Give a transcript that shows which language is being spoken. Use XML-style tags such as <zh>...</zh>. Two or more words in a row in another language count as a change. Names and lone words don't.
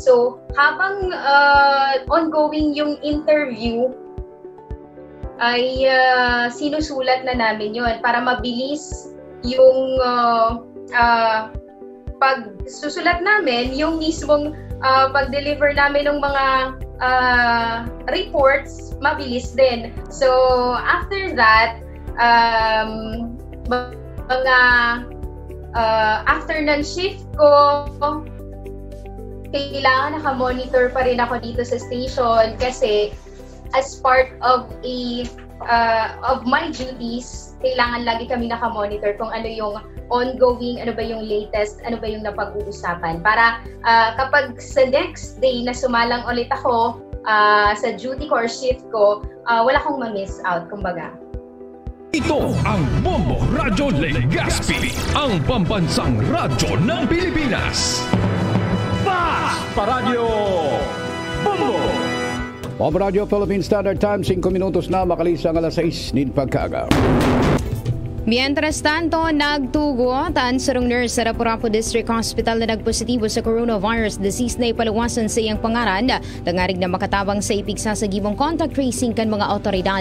<tl>So, habang ongoing yung interview, ay sinusulat na namin yon para mabilis yung pagsusulat namin, yung mismong pag-deliver namin ng mga reports, mabilis din.</tl> <en>So, after that,</en> <tl>mga after ng shift ko, kailangan naka-monitor pa rin ako dito sa station kasi</tl> <en>as part of my duties,</en> <tl>kailangan lagi kami naka-monitor kung ano yung ongoing, ano ba yung latest, ano ba yung napag-uusapan. Para kapag sa</tl> <en>next day</en> <tl>na sumalang ulit ako sa duty ko or shift ko, wala akong ma-miss out, kumbaga. Ito ang Bombo Radyo Legazpi, ang pambansang radyo ng Pilipinas. Fast Paradyo Bombo!</tl> <bik>Bombo Radio</bik> <en>Philippine Standard Time,</en> <bik>5 minutos na makalisan alas 6 nin pagkaga.</bik> <es>Mientras tanto,</es> <bik>nagtugutan sarong nurse sa Lapu-Lapu District Hospital na nagpositibo sa</bik> <en>coronavirus disease</en> <bik>na ipalawasan sa iyang pangaran. Dangarig na makatabang sa ipigsa sa gibong</bik> <en>contact tracing</en> <bik>kan mga otoridad.</bik>